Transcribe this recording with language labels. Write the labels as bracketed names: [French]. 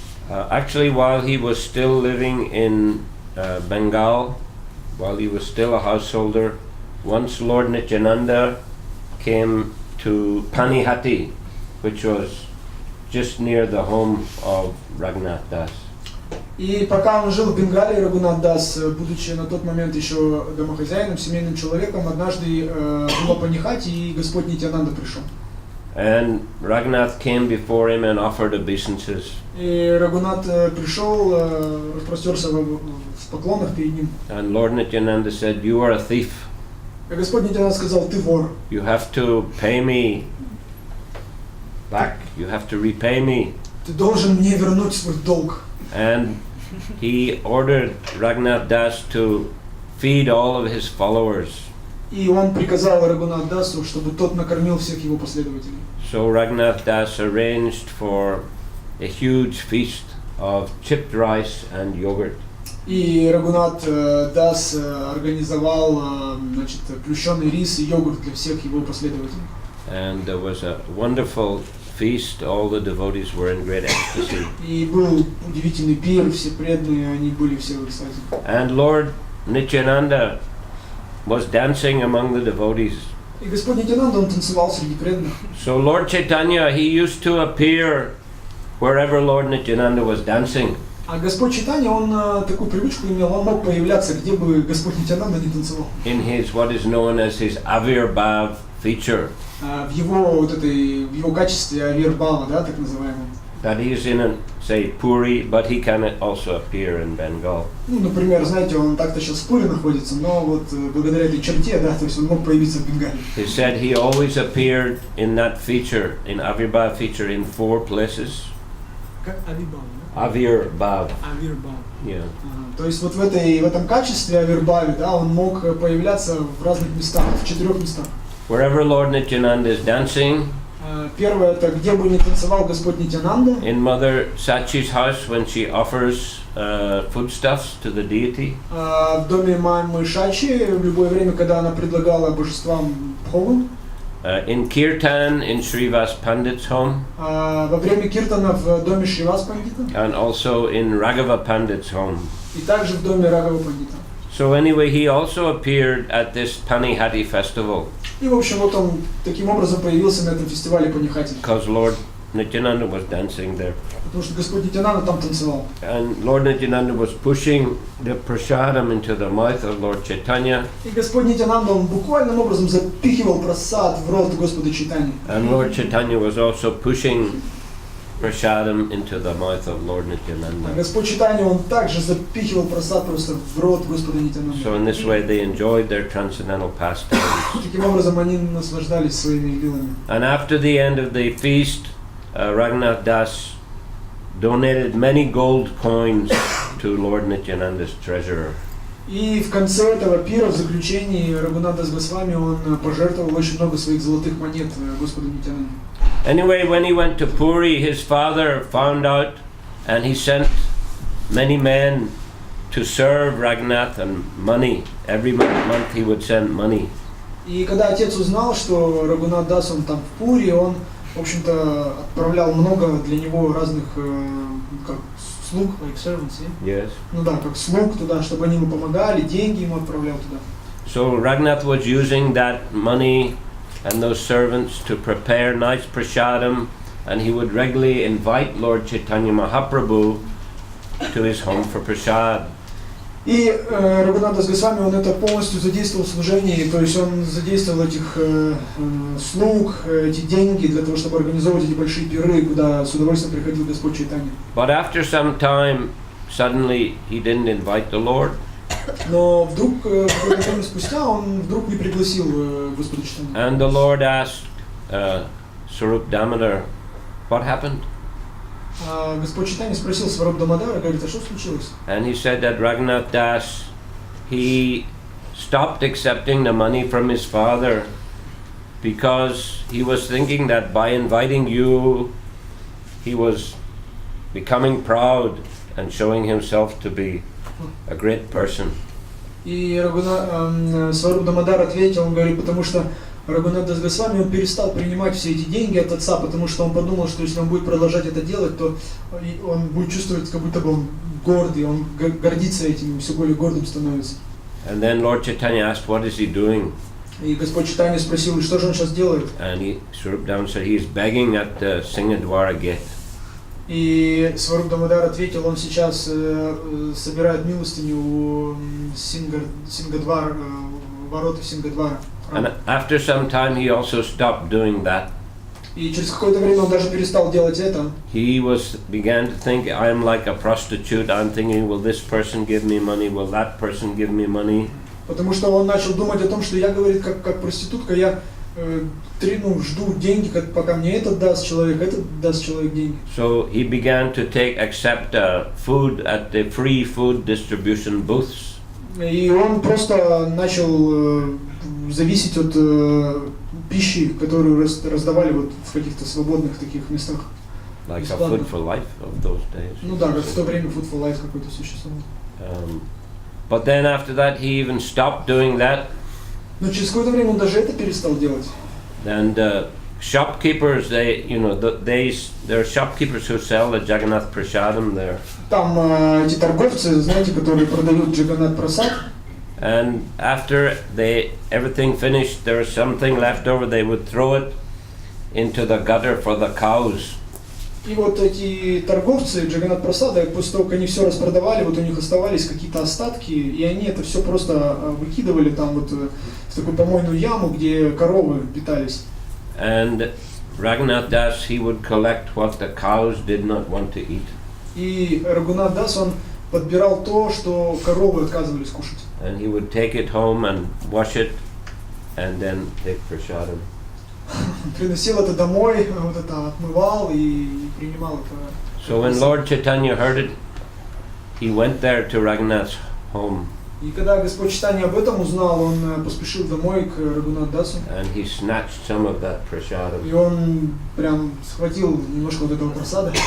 [English] Actually, while he was still living in Bengal, while he was still a householder, once Lord Nityananda came to Panihati, which was just near the home of Raghunath Das. [Russian] И пока он жил в Бенгалии, Рагунат Дас, будучи на тот момент еще домохозяином, семейным человеком, однажды было Панихати, и Господь Нитьянанда пришел. [English] And Raghunath came before him and offered obeisances. [Russian] И Рагунат пришел, распростерся в поклонах перед ним. [English] And Lord Nityananda said, "You are a thief. [Russian] И Господь Нитьянанда сказал: ты вор. [English] You have to pay me back. You have to repay me." [Russian] Ты должен мне вернуть свой долг. [English] And he ordered Raghunath Das to feed all of his followers. [Russian] И он приказал Рагунат Дасу, чтобы тот накормил всех его последователей. [English] So Raghunath Das arranged for a huge feast of chipped rice and yogurt. [Russian] И Рагунат Дас организовал, значит, плющеный рис и йогурт для всех его последователей. [English] And there was a wonderful feast. All the devotees were in great ecstasy. [Russian] И был удивительный пир, все преданные, они были все в экстазе. [English] And Lord Nityananda was dancing among the devotees. [Russian] И Господь Нитьянанда, он танцевал среди преданных. [English] So Lord Chaitanya, he used to appear wherever Lord Nityananda was dancing. [Russian] А Господь Чайтанья, он такую привычку имел, он мог появляться, где бы Господь Нитьянанда не танцевал. [English] In his what is known as his Avirbhav feature. [Russian] В его качестве авирбава, да, так называемом. [English] That he is in, say, Puri, but he can also appear in Bengal. [Russian] Ну, например, знаете, он так-то сейчас в Пури находится, но вот благодаря этой черте, да, то есть он мог появиться в Бенгалии. [English] He said he always appeared in that feature, in Avirbhav feature, in 4 places. [Russian] Как авирбав, да? [English] Avirbhav. [Russian] Авирбав. [English] Yeah. [Russian] То есть вот в этом качестве авирбаве, да, он мог появляться в разных местах, в 4 местах. [English] Wherever Lord Nityananda is dancing. [Russian] Первое, это где бы ни танцевал Господь Нитьянанда. [English] In Mother Sachi's house when she offers foodstuffs to the deity. [Russian] В доме мамы Шачи в любое время, когда она предлагала божествам пхову. [English] In Kirtan in Srivas Pandit's home. [Russian] Во время киртана в доме Шривас Пандита. [English] And also in Raghava Pandit's home. [Russian] И также в доме Рагава Пандита. [English] So anyway, he also appeared at this Panihati festival. [Russian] И, в общем, вот он таким образом появился на этом фестивале Панихати. [English] Because Lord Nityananda was dancing there. [Russian] Потому что Господь Нитянанда там танцевал. [English] And Lord Nityananda was pushing the prasadam into the mouth of Lord Chaitanya. [Russian] И Господь Нитянанда, он буквальным образом запихивал прасад в рот Господа Чайтаньи. [English] And Lord Chaitanya was also pushing prasadam into the mouth of Lord [Russian] А [English] Nityananda. [Russian] Господь Чайтанья, он также запихивал прасад просто в рот Господа Нитянанда. [English] So in this way they enjoyed their transcendental pastimes. [Russian] Таким образом они наслаждались своими лилами. [English] And after the end of the feast, Raghunath Das donated many gold coins to Lord Nityananda's treasurer. [Russian] И в конце этого пира, в заключении, Рагунатдас Госвами, он пожертвовал очень много своих золотых монет Господу Нитянанде. [English] Anyway, when he went to Puri, his father found out and he sent many men to serve Raghunath and money. Every month he would send money. [Russian] И когда отец узнал, что Рагунатдас, он там в Пури, он, в общем-то, отправлял много для него разных, как слуг, [English] like servants, Yes. [Russian] ну да, как слуг туда, чтобы они ему помогали, деньги ему отправлял туда. [English] So Raghunath was using that money and those servants to prepare nice prasadam, and he would regularly invite Lord Chaitanya Mahaprabhu to his home for prasad. [Russian] И Рагунатдас Госвами, он это полностью задействовал в служении, то есть он задействовал этих слуг, эти деньги для того, чтобы организовывать эти большие пиры, куда с удовольствием приходил Господь Чайтанья. [English] But after some time, suddenly he didn't invite the Lord. [Russian] Но вдруг, какое-то время спустя, он вдруг не пригласил Господа Чайтанью. [English] And the Lord asked Sarup Damodar, what happened? [Russian] Господь Чайтанья спросил Сваруб Дамодара, говорит, а что случилось? [English] And he said that Raghunath Das, he stopped accepting the money from his father because he was thinking that by inviting you, he was becoming proud and showing himself to be a great person. [Russian] И Сваруб Дамодар ответил, он говорит, потому что Рагунатдас Госвами, он перестал принимать все эти деньги от отца, потому что он подумал, что если он будет продолжать это делать, то он будет чувствовать, как будто бы он гордый, он гордится этим, все более гордым становится. [English] And then Lord Chaitanya asked, what is he doing? [Russian] И Господь Чайтанья спросил, что же он сейчас делает? [English] And Sarup Damodar said, he is begging at the Singadwara gate. [Russian] И Сваруб Дамодар ответил, он сейчас собирает милостыню у Сингадвара, ворота Сингадвара. [English] And after some time he also stopped doing that. [Russian] И через какое-то время он даже перестал делать это. [English] He began to think, I'm like a prostitute. I'm thinking, will this person give me money? Will that person give me money? [Russian] Потому что он начал думать о том, что я, говорит, как проститутка, я жду деньги, пока мне этот даст человек деньги. [English] So he began to accept food at the free food distribution booths. [Russian] И он просто начал зависеть от пищи, которую раздавали вот в каких-то свободных таких местах. [English] Like a Food for Life of those days. [Russian] Ну да, как в то время Food for Life какой-то существовал. [English] But then after that he even stopped doing that. [Russian] Но через какое-то время он даже это перестал делать. [English] And shopkeepers, there are shopkeepers who sell the Jagannath Prasadam there. [Russian] Там эти торговцы, знаете, которые продают Джаганнат Прасад. [English] And after everything finished, there was something left over, they would throw it into the gutter for the cows. [Russian] И вот эти торговцы Джаганнат Прасада, после того, как они все распродавали, вот у них оставались какие-то остатки, и они это все просто выкидывали там вот в такую помойную яму, где коровы питались. [English] And Raghunath Das, he would collect what the cows did not want to eat. [Russian] И Рагунатдас, он подбирал то, что коровы отказывались кушать. [English] And he would take it home and wash it, and then take prasadam. [Russian] Приносил это домой, вот это отмывал и принимал это. [English] So when Lord Chaitanya heard it, he went there to Raghunath's home. [Russian] И когда Господь Чайтанья об этом узнал, он поспешил домой к Рагунатдасу. [English] And he snatched some of that prasadam. [Russian] И он прям схватил немножко вот этого прасада.